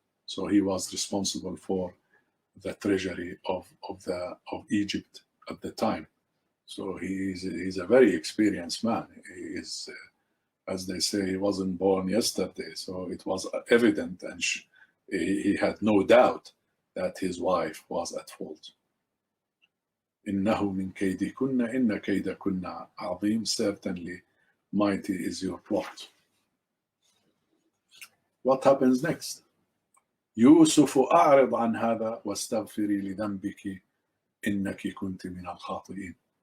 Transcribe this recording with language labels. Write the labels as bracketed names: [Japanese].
[English] So he was responsible for the treasury of Egypt at the time. So he's a very experienced man. He is, as they say, he wasn't born yesterday. So it was evident, and he had no doubt that his wife was at fault. [Arabic] إنه من كيدكن إن كيدكن عظيم. [English] Certainly mighty is your plot. What happens next? [Arabic] يوسف أعرض عن هذا واستغفري لذنبك إنك كنت من الخاطئين.